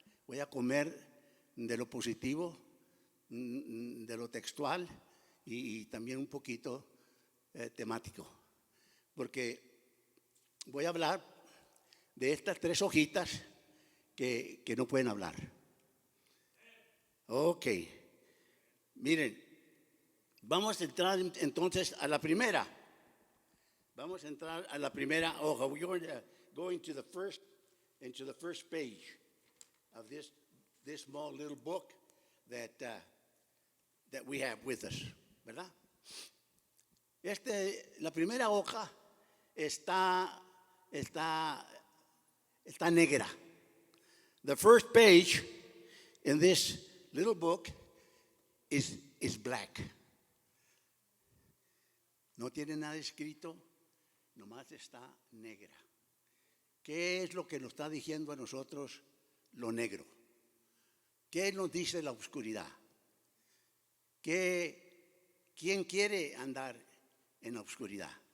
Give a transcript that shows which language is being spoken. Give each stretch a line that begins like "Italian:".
Spanish: Voy a comer de lo positivo, de lo textual y también un poquito temático, porque voy a hablar de estas tres hojitas que no pueden hablar. Ok, miren, vamos a entrar entonces a la primera. Vamos a entrar a la primera hoja.
English: We're going to go into the first page of this small little book that we have with us, ¿verdad?
Spanish: La primera hoja está negra.
English: The first page in this little book is black.
Spanish: No tiene nada escrito, nomás está negra. ¿Qué es lo que nos está diciendo a nosotros lo negro? ¿Qué nos dice la oscuridad? ¿Quién quiere andar en la oscuridad?